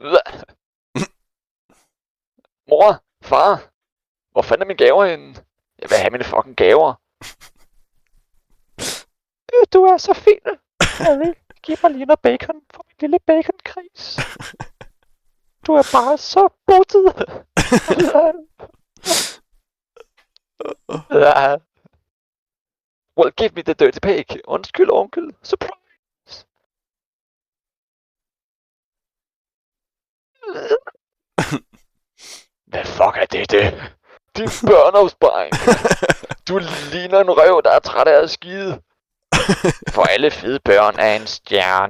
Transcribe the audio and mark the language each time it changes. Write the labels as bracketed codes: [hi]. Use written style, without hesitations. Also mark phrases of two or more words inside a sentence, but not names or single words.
[da] Mor, far. Hvor fanden er mine gaver henne? Jeg vil have mine fucking gaver. Du er så fin. Harry, giv mig lige noget bacon for min lille baconkris. Du er bare så buttet. [en] Well, give me the dirty pig. [da] Undskyld, onkel. Surprise. Hvad fuck er det? Din børneopsparing. Du ligner en røv, der er træt af at skide. For alle fede børn er en stjerne.